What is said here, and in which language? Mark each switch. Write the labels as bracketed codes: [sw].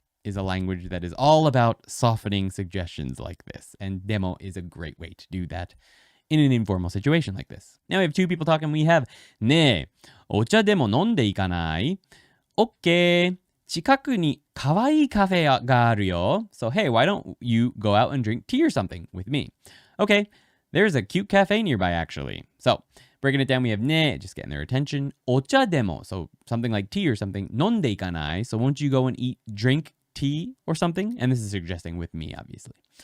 [en] is a language that is all about softening suggestions like this. And demo is a great way to do that in an informal situation like this. Now we have two people talking. We have [ja] ねえ、お茶でも飲んでいかない？ [en] OK。 [ja] 近くに可愛いカフェがあるよ。 [en] So hey, why don't you go out and drink tea or something with me? Okay, there's a cute cafe nearby actually. So breaking it down, we have ね, just getting their attention. [ja] お茶でも, [en] so something like tea or something. [ja] 飲んでいかない? [en] So won't you go and drink tea or something? And this is suggesting with me, obviously.